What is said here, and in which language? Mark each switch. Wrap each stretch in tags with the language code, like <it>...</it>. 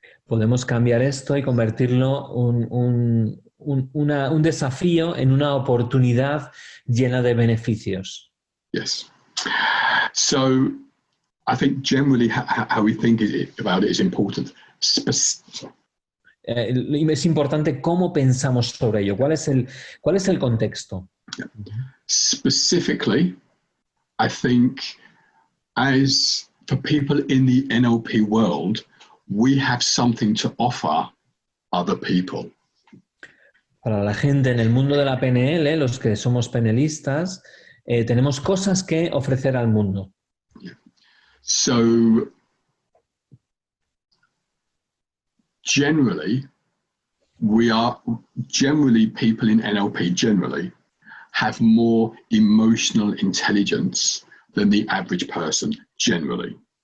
<es>Podemos cambiar esto y convertirlo un desafío en una oportunidad llena de beneficios.</es> <en>Yes. So I think generally how we think about it is important.</en> <es>Es importante cómo pensamos sobre ello. ¿Cuál es el contexto?</es> <en>Specifically, I think as for people in the NLP world, we have something to offer other people.</en> <es>Para la gente en el mundo de la PNL, los que somos PNListas, tenemos cosas que ofrecer al mundo.</es> <en>So generally, people in NLP generally have more emotional intelligence than the average person, generally.</en>